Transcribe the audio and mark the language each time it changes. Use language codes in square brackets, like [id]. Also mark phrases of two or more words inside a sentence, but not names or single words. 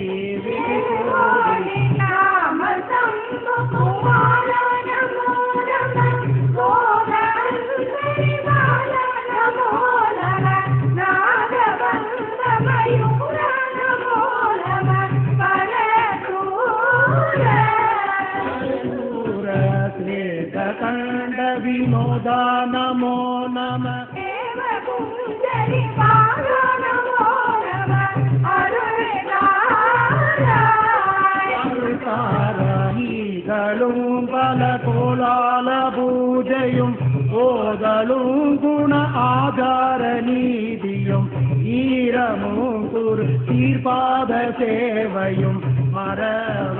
[sa] नाम शंभु कुमार नमो नमः गोदावरी बाला नमो नमः नागवंश मयूर नमो नमः परशूर श्वेतकंड विनोदा नमो नमः देवकुंजरि बाला नमो नमः [ta] அருள்காரணிகளும் பல கோலால பூஜையும் ஓதலும் குண ஆதார நீதியும் ஈரமும் குரு தீர்ப்பாத சேவையும் மறவா